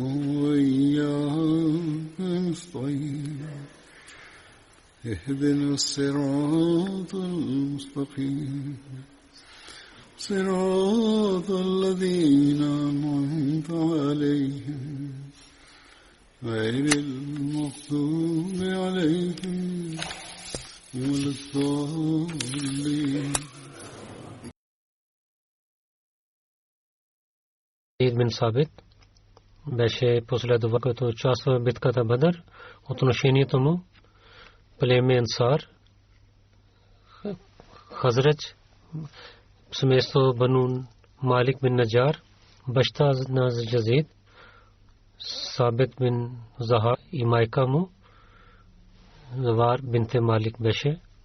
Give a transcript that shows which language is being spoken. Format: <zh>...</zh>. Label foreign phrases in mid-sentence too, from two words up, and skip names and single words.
<ar>وإياك نستعين اهدنا الصراط المستقيم صراط الذين أنعمت عليهم غير المغضوب عليهم ولا الضالين.</ar> <bg>Бин Сабит беше последовател, който участва в битката Бадър. Отношението му племе Ансар, Хазрач, семейство Бану Малик бин Наджар, баща на Язид, Сабит бин Захар и майка му Завар бинте Малик беше.</bg>